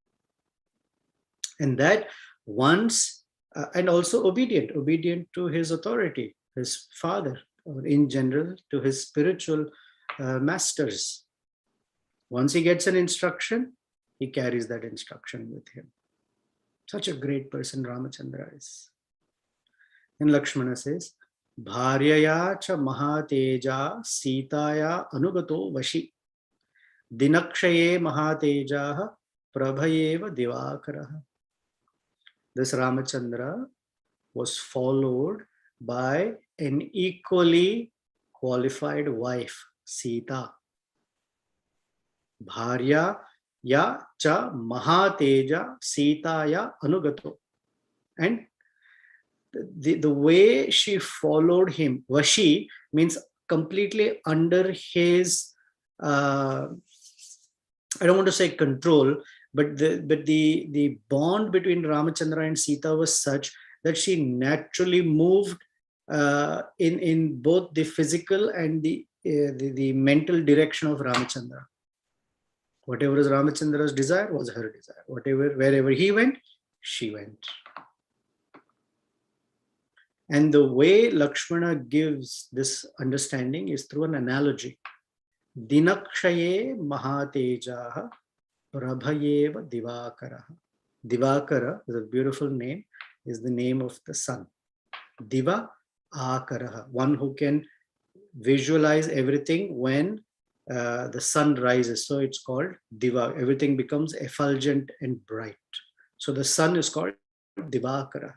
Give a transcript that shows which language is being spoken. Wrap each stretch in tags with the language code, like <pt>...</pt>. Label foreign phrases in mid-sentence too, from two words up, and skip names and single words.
<en>And that once, and also obedient to his authority, his father, or in general to his spiritual masters. Once he gets an instruction, he carries that instruction with him. Such a great person Ramachandra is. And Lakshmana says,</en> <sa>Bharyaya cha mahateja sitaya anugato vashi dinakshaye mahatejaha prabhayeva divakaraha.</sa> <en>This Ramachandra was followed by an equally qualified wife, Sita.</en> <sa>Bharya ya cha mahateja sitaya anugato.</sa> <en>And the way she followed him, Vashi, means completely under his, I don't want to say control, but the bond between Ramachandra and Sita was such that she naturally moved in both the physical and the mental direction of Ramachandra. Whatever is Ramachandra's desire was her desire. Wherever he went, she went. And the way Lakshmana gives this understanding is through an analogy.</en> <sa>Dinakshaye mahatejaha prabhayeva divakaraha.</sa> <en>Divakara is a beautiful name, is the name of the sun. Diva akaraha, one who can visualize everything when the sun rises. So it's called Diva. Everything becomes effulgent and bright. So the sun is called Divakara.</en>